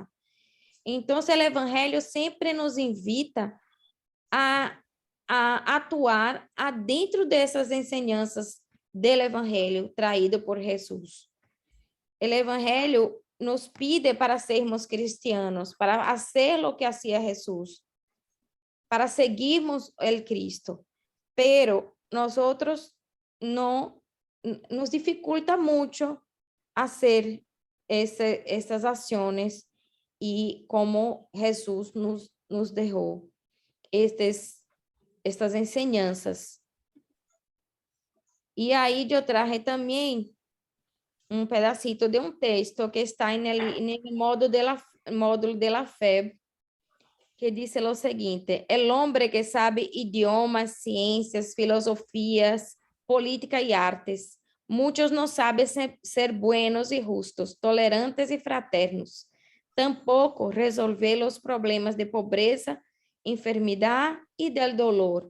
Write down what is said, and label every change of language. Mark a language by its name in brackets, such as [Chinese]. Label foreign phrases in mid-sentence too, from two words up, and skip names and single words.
[Portuguese] Então, o Evangelho sempre nos invita a atuar dentro dessas ensinanças do Evangelho traído por Jesus. O Evangelho [Spanish] nos pide para sermos cristianos, [Portuguese] para fazer o que [Spanish] hacía Jesus, para seguirmos el Cristo, pero nosotros no nos dificulta mucho hacer estas acciones y como Jesús nos dejó estas enseñanzas. [Portuguese] E aí eu traje também pedacito de texto que está no módulo [Spanish] de la fe, [Portuguese] que diz o seguinte: [Spanish] el hombre que sabe idiomas, ciencias, filosofías, política y artes, muchos no saben ser buenos y justos, tolerantes y fraternos, tampoco resolver los problemas de pobreza, enfermedad y del dolor.